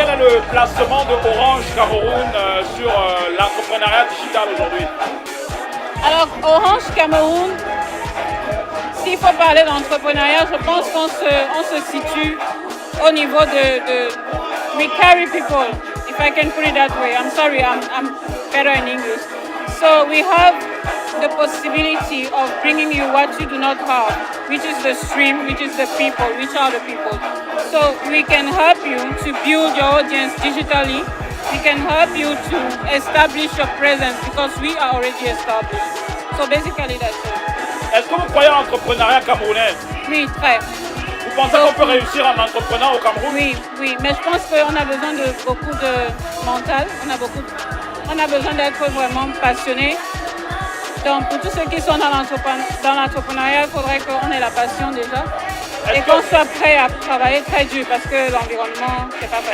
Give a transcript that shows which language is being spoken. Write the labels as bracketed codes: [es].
[fr] Et quel est le placement de Orange Cameroun sur l'entrepreneuriat digital aujourd'hui? Alors, Orange Cameroun, s'il faut parler d'entrepreneuriat, je pense qu'on se situe au niveau de [en] we carry people, if I can put it that way. I'm sorry, I'm better in English. So we have the possibility of bringing you what you do not have, which is the stream, which is the people, which are the people. So we can help you to build your audience digitally. We can help you to establish your presence because we are already established. So basically that's it. [fr] Est-ce que vous croyez en l'entrepreneuriat camerounais? Oui, très. Vous pensez qu'on peut réussir en entrepreneur au Cameroun? Oui, mais je pense qu'on a besoin de beaucoup de mental, on a besoin d'être vraiment passionné. Donc pour tous ceux qui sont dans l'entrepreneuriat, il faudrait qu'on ait la passion déjà et qu'on soit prêt à travailler très dur parce que l'environnement, c'est pas facile.